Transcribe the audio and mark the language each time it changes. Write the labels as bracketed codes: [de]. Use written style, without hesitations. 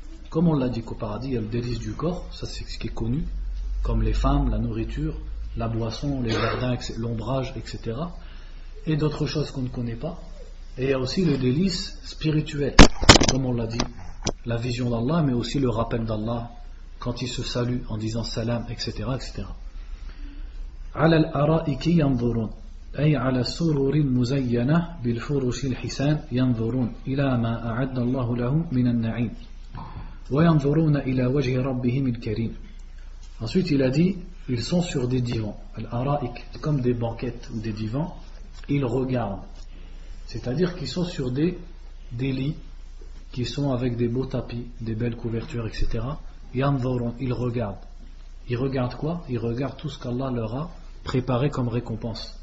[fr] Comme on l'a dit qu'au paradis, il y a le délice du corps, ça c'est ce qui est connu, comme les femmes, la nourriture, la boisson, les jardins, l'ombrage, etc. Et d'autres choses qu'on ne connaît pas. Et il y a aussi le délice spirituel, comme on l'a dit, la vision d'Allah, mais aussi le rappel d'Allah, quand il se salue en disant salam, etc. etc. [ar] على الأرائك ينظرون أي على السرور المزينة بالفرش الحسان ينظرون إلى ما أعد الله لهم من النعيم وينظرون إلى وجه ربهم الكريم. [fr] Ensuite, il a dit, ils sont sur des divans. الأرائك, comme des banquettes ou des divans. Ils regardent, c'est-à-dire qu'ils sont sur des lits qui sont avec des beaux tapis, des belles couvertures, etc. Ils regardent. Ils regardent quoi? Ils regardent tout ce qu'Allah leur a préparé comme récompense.